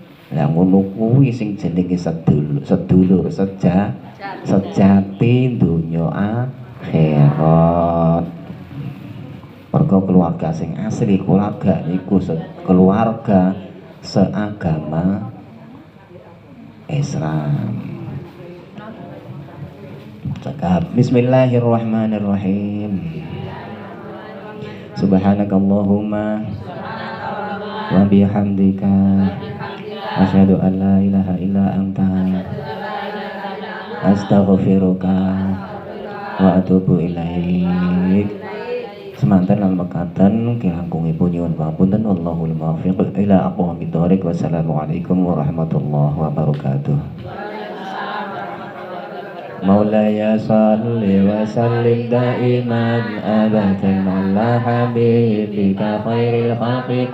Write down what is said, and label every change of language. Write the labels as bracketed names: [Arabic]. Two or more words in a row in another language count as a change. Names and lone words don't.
[Javanese] Lah ngono kuwi sing jenenge sedulur sejati donya akhirat. Mergo keluarga sing asli keluarga niku keluarga seagama Islam. Cakap [Arabic] بسم الله الرحمن الرحيم. سبحانك اللهم وبحمدك أشهد أن لا إله إلا أنت أستغفرك وأتوب إليك. [Javanese] Semanten lan mekaten kirangkungipun nyuwun pangapunten [Arabic] والله الموفق إلى أقوم الطريق. والسلام عليكم ورحمة الله وبركاته مولاي صل وسلم دائما أبدا على حبيبك خير الخلق